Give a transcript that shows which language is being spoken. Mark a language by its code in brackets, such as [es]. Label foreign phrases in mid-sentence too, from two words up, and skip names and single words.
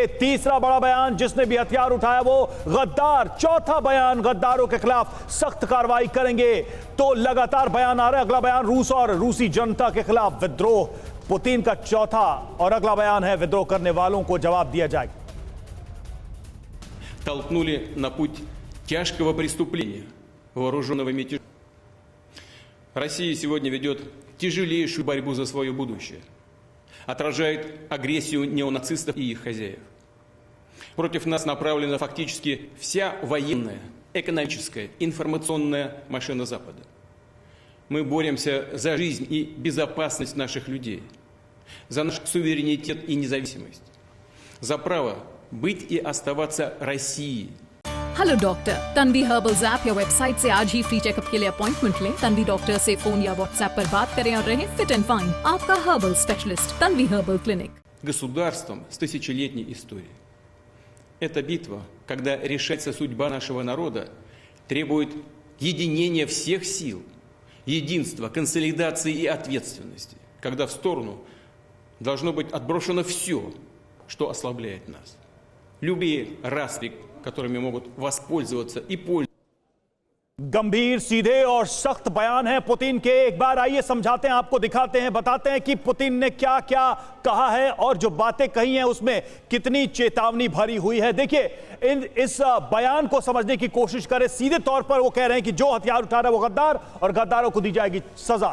[hi] तीसरा बड़ा बयान, जिसने भी हथियार उठाया वो गद्दार। चौथा बयान, गद्दारों के खिलाफ सख्त कार्रवाई करेंगे। तो लगातार बयान आ रहे हैं। अगला बयान, रूस और रूसी जनता के खिलाफ विद्रोह। पुतिन का चौथा और अगला बयान है, विद्रोह करने वालों को जवाब दिया जाएगा। [ru] Толкнули на путь тяжкого преступления вооруженного мятежа. Россия сегодня ведет тяжелейшую борьбу за свое будущее, отражает агрессию неонацистов и их хозяев. Против нас направлена фактически вся военная, экономическая, информационная машина Запада. Мы боремся за жизнь и безопасность наших людей, за наш суверенитет и независимость, за право быть и оставаться Россией. [en] hello doctor, [hi] तन्वी हर्बल्स ऐप या वेबसाइट से आज ही [en] free checkup [hi] के लिए अपॉइंटमेंट लें। तन्वी डॉक्टर से फोन या व्हाट्सएप पर बात करें और रहें [en] fit and fine. [hi] आपका [en] herbal specialist, [hi] तन्वी हर्बल क्लिनिक। [ru] Государством с тысячелетней историей. Эта битва, когда решается судьба нашего народа, требует единения всех сил, единства, консолидации и ответственности, когда в сторону должно быть отброшено все, что ослабляет нас. Любые распри, которыми могут воспользоваться и пользоваться. [hi] गंभीर, सीधे और सख्त बयान है पुतिन के। एक बार आइए समझाते हैं, आपको दिखाते हैं, बताते हैं कि पुतिन ने क्या क्या कहा है और जो बातें कही हैं उसमें कितनी चेतावनी भरी हुई है। देखिए, इस बयान को समझने की कोशिश करें। सीधे तौर पर वो कह रहे हैं कि जो हथियार उठा रहा है वो गद्दार, और गद्दारों को दी जाएगी सजा।